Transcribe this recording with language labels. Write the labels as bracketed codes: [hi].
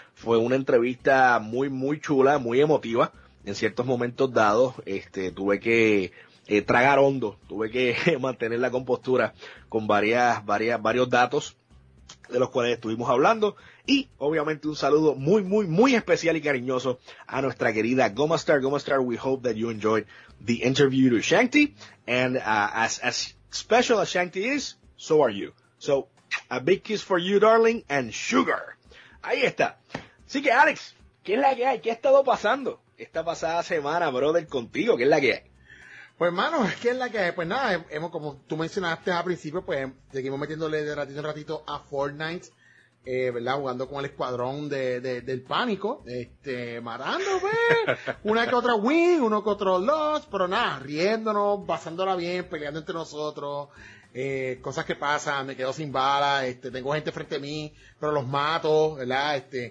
[es] Fue una entrevista muy, muy chula, muy emotiva. En ciertos momentos dados, tuve que tragar hondo, tuve que mantener la compostura con varios datos de los cuales estuvimos hablando. Y obviamente un saludo muy, muy, muy especial y cariñoso a nuestra querida Gomastar. [en] Gomastar, we hope that you enjoyed the interview to Shanti. And as special as Shanti is, so are you. So, a big kiss for you, darling, and sugar. [es] Ahí está. Así que, Alex, ¿qué es la que hay? ¿Qué ha estado pasando esta pasada semana, brother, contigo? ¿Qué es la que hay? Pues, hermano, ¿qué es la que hay? Pues nada, hemos, como tú mencionaste al principio, pues seguimos metiéndole de ratito en ratito a Fortnite, ¿verdad? Jugando con el escuadrón del pánico, matando, pues, una que otra win, uno que otro loss, pero nada, riéndonos, pasándola bien, peleando entre nosotros, cosas que pasan, me quedo sin bala, tengo gente frente a mí, pero los mato, ¿verdad?